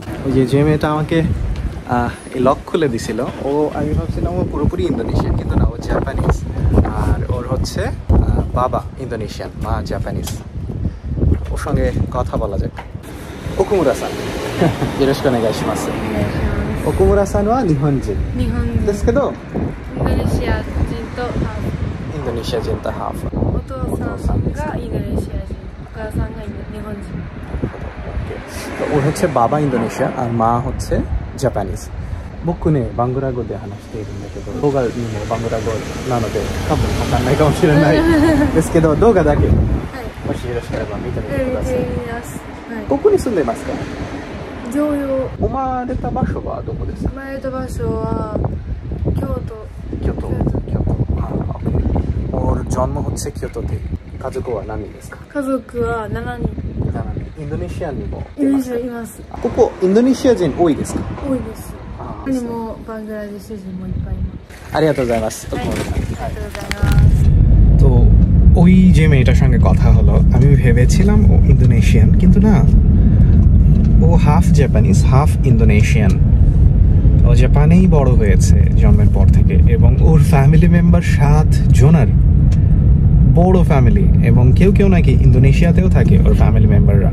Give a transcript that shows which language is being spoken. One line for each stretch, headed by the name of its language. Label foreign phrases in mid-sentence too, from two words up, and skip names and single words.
Bangla: ওই যে মেয়েটা আমাকে এই লক খুলে দিছিল, ও আমি ভাবছিলাম ও পুরোপুরি ইন্দোনেশিয়ান, কিন্তু না, ও জাপানিজ। আর ওর হচ্ছে বাবা ইন্দোনেশিয়ান, মা জাপানিজ। ওর সঙ্গে কথা বলা যাক। ওকুমুরা-সান,
Japanese: よろしくお願いします. オクムラさんは日本人ですけどインドネシア人とハーフ。お父さんがインドネシア人、お母さんが日本人。
Bangla: ওর হচ্ছে বাবা ইন্দোনেশিয়া আর মা হচ্ছে জাপানিজ।
Japanese: 僕ね、バングラ語で話しているんだけど、動画にもバングラ語なので多分わかんないかもしれないですけど、動画だけもしよろしければ見てみてください。ここに住んでますか？療養生まれた場所はどこですか？生まれた場所は京都京都
Bangla: ওর জন্ম হচ্ছে কিয়োটোতে
Japanese: 家族は何人ですか？家族は7人インドネシアにもインドネシアいます。ここインドネシア人多いですか？多いです。他にもバングラデシュ人もいっぱいいます。ありがとうございます。はい、ありがとうございます。
Bangla: তো ওই যে মেয়েটার সঙ্গে কথা হলো, আমি ভেবেছিলাম ও ইন্দোনেশিয়ান, কিন্তু না, ও
English: half Japanese half Indonesian.
Bangla: ও জাপানেই বড় হয়েছে জন্মের পর থেকে, এবং ওর
English: family member
Bangla: 7 জনের বড় ফ্যামিলি, এবং কেউ কেউ নাকি ইন্দোনেশিয়াতেও থাকে ওর
English: family members.